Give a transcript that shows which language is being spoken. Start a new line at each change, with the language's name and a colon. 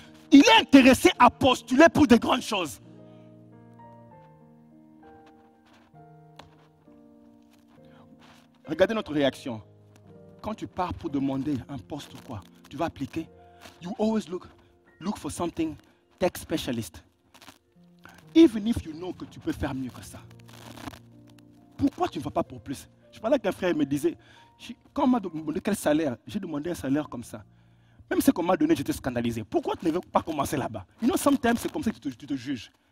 French: Il est intéressé à postuler pour de grandes choses. Regardez notre réaction. Quand tu pars pour demander un poste ou quoi, tu vas appliquer.
English: You always look for something tech specialist. Even if you know
French: que tu peux faire mieux que ça. Pourquoi tu ne vas pas pour plus? Je parlais avec un frère, il me disait, quand on m'a demandé quel salaire, j'ai demandé un salaire comme ça. Même ce qu'on m'a donné, j'étais scandalisé. Pourquoi tu ne veux pas commencer là-bas?
English: You know, sometimes
French: c'est comme ça que tu te juges.